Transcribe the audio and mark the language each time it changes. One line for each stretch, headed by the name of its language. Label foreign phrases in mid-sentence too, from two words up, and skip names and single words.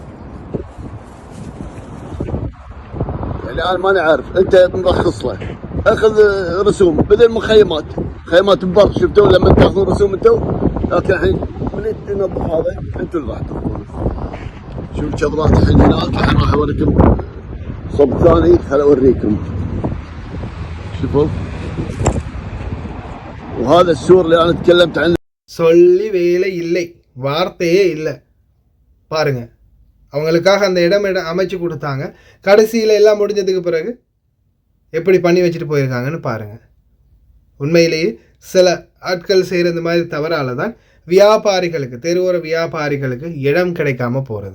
Arabic: يعني أنا ماني عارف، أنت مرخص له اخذ رسوم بدل مخيمات، خيمات ببر شفتوا لما تاخذون رسوم انتم، لكن الحين من ينظف هذا انتم اللي راح تاخذونه. شوف الشبرات الحين هناك، الحين راح اوريكم صوب ثاني، خل اوريكم. شوفوا وهذا السور اللي انا تكلمت عنه.
Tamil: சொல்லி வேலை இல்லை, வார்த்தையே இல்லை. பாருங்க, அவங்களுக்காக அந்த இடம் அமைச்சு கொடுத்தாங்க. கடைசியில் எல்லாம் முடிஞ்சதுக்கு பிறகு எப்படி பண்ணி வச்சுட்டு போயிருக்காங்கன்னு பாருங்கள். உண்மையிலேயே சில ஆட்கள் செய்கிற இந்த மாதிரி தவறால் தான் வியாபாரிகளுக்கு, தெருவோர வியாபாரிகளுக்கு இடம் கிடைக்காம போகிறது.